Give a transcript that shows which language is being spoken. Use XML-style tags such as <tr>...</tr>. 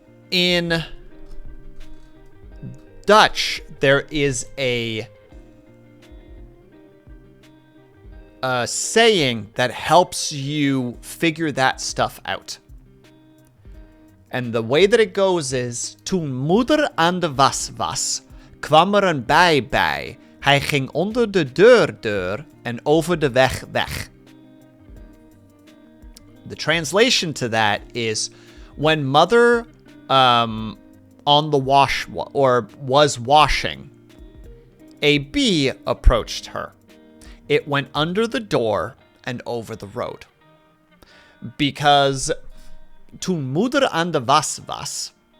<en>In Dutch, there is a saying that helps you figure that stuff out. And the way that it goes is,</en> <nl>toen moeder aan de was was, kwam een bij. Hij ging onder de deur en over de weg.</nl> <en>The translation to that is, when mother on the wash or was washing, a bee approached her. It went under the door and over the road. Because</en> <nl>toen moeder aan de was was</nl>